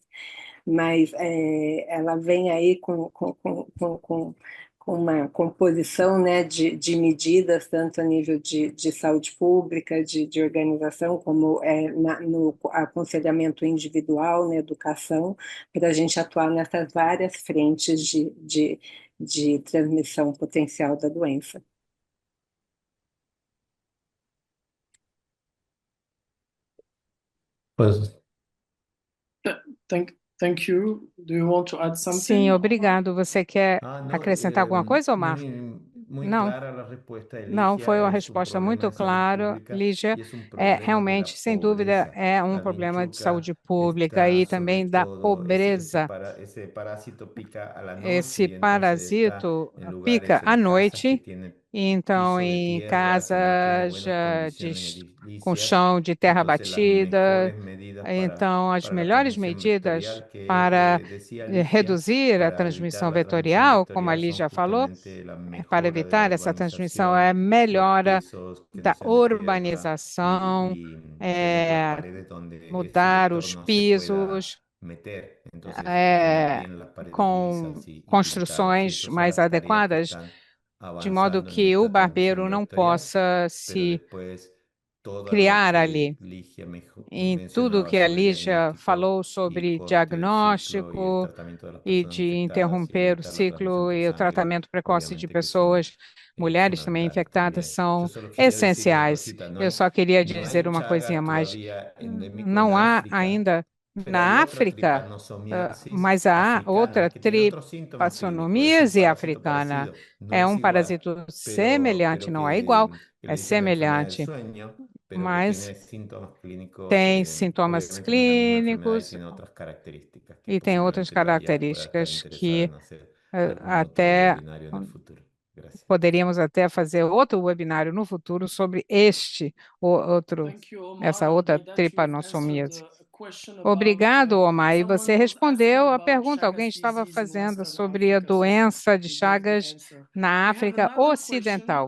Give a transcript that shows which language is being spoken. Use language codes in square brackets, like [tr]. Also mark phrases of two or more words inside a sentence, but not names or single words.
[pt] Mas ela vem aí com uma composição, né, de medidas, tanto a nível de saúde pública, de organização, como no aconselhamento individual, na educação, para a gente atuar nessas várias frentes de transmissão potencial da doença. [es] Pues [en] Thank you. Do you want to add something? [pt] Sim, obrigado. Você quer [es] no, [pt] acrescentar alguma coisa, Omar? [es] muy [pt] Não. [es] clara la respuesta de [pt] Não, [es] Ligia, [pt] foi uma [es] es un [pt] resposta [es] problema [pt] muito [es] de salud [pt] clara, [es] pública [pt] Lígia. [es] y es un problema de la [pt] Realmente, sem dúvida, [es] pobreza. [pt] é um [es] La [pt] problema de [es] vinchuca [pt] saúde pública [es] está [pt] e [es] sobre [pt] também da [es] todo, [pt] pobreza. [es] ese parásito pica a la noche [pt] Esse [es] y entonces está [pt] parasito [es] en lugares, [pt] pica à [es] en casas que [pt] noite, [es] tienen [pt] então [es] piso de [pt] em [es] tierra, que no tiene [pt] casas [es] buenas [pt] com [es] condiciones [pt] chão de terra [es] entonces las [pt] batida. [es] mejores medidas [pt] Então, as [es] para la [pt] melhores [es] transmisión [pt] medidas [es] vectorial que [pt] para [es] decía Alicia, [pt] reduzir a [es] para evitar [pt] transmissão [es] la transmisión [pt] vetorial, como a [es] vectorial, [pt] Lígia [es] son [pt] falou, [es] justamente la [pt] para [es] mejora de la [pt] evitar essa transmissão é a [es] urbanización, [pt] melhora [es] los pisos que [pt] da [es] no sean de tierra [pt] urbanização, [es] tener las paredes donde ese [pt] mudar [es] vector [pt] os [es] no se pueda [pt] pisos, [es] meter. Entonces, tener [pt] é, [es] bien las paredes [pt] com [es] lisas y pintadas. Y [pt] construções [es] esas son [pt] mais [es] las tareas que [pt] adequadas, [es] están [pt] de modo [es] avanzando en [pt] que o [es] esta [pt] barbeiro [es] transmisión [pt] não [es] vectorial, [pt] possa [es] pero [pt] se [es] después todo lo [pt] criar [es] que [pt] ali. [es] Ligia [pt] Em tudo [es] mencionaba [pt] que a [es] sobre [pt] Lígia [es] diagnóstico [pt] falou [es] y [pt] sobre [es] corte del ciclo y el [pt] diagnóstico [es] tratamiento de las [pt] e [es] personas [pt] de [es] infectadas y [pt] interromper o [es] evitar la transmisión [pt] ciclo [es] por [pt] e o [es] sangre, [pt] tratamento precoce de [es] obviamente que son [pt] pessoas, mulheres também [es] fundamentales [pt] infectadas, [es] también. [pt] são [es] Yo solo quería decir una [pt] essenciais. [es] cosita, [pt] Eu só queria [es] no [pt] dizer [es] hay [pt] uma coisinha [es] Chagas [pt] mais. [es] todavía endémico en [pt] Não há [es] África, [pt] ainda [es] pero hay [pt] na [es] otra [pt] África, [es] tripanosomiasis [pt] mas há outra [es] africana que tiene otros síntomas clínicos. Es un [pt] tripassonomíase [es] parásito [pt] africana. [es] parecido, no [pt] É [es] es [pt] um [es] igual, [pt] parasito semelhante, [es] pero [pt] não é igual, [es] que [pt] é [es] le dicen la enfermedad del [pt] semelhante, [es] sueño, pero que [pt] mas [es] tiene síntomas clínicos, [pt] tem sintomas [es] obviamente no es la misma enfermedad y [pt] clínicos [es] tiene otras características que [pt] e tem outras [es] posiblemente la IA pueda estar [pt] características [es] interesada [pt] que [es] en hacer algún otro [pt] até [es] webinario en el futuro. Gracias. [pt] poderíamos até fazer outro webinário no futuro sobre essa outra tripanossomíase. Obrigado, Omar. E você respondeu a pergunta. Alguém estava fazendo sobre a doença de Chagas na África Ocidental.